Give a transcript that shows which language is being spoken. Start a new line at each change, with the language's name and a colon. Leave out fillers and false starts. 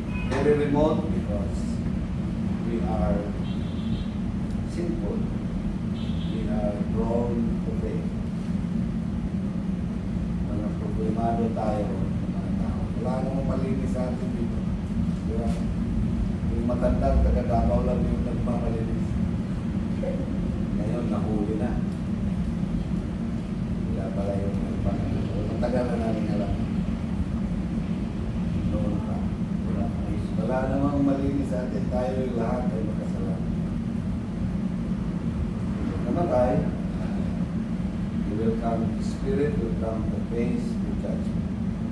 English: Very remote because we are sinful. We are prone to faith.
Filipino: Mga problemado tayo, mga tao. Wala namang malinis sa atin dito. Diba? Yung matandang taga-Davao lang yung nagmamalinis. Ngayon, nahuli na. Wala pala yung nagmamalinis. Matagal na namin alam. Noon pa. Wala namang malinis sa atin. Tayo yung lahat ay makasalanan. Namatay,
English: you will come, spirit will come to face the judgment.